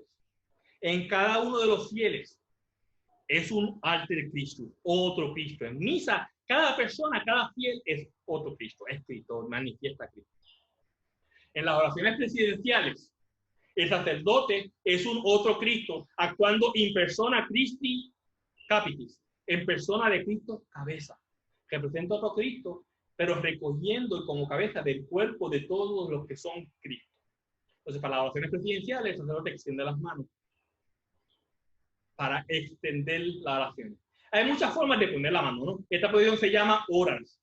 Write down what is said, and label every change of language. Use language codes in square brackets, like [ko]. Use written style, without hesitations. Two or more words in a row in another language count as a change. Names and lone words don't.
[es] En cada uno de los fieles es un alter Cristo, otro Cristo. En misa, cada persona, cada fiel es otro Cristo, es Cristo, manifiesta a Cristo. En las oraciones presidenciales, el sacerdote es un otro Cristo, actuando [la] in persona Christi capitis, [es] en persona de Cristo cabeza. Representa otro Cristo, pero recogiendo como cabeza del cuerpo de todos los que son Cristo. Entonces, para las oraciones presidenciales, el sacerdote extiende las manos para extender la oración. Hay muchas formas de poner la mano, ¿no? Esta posición se llama orans.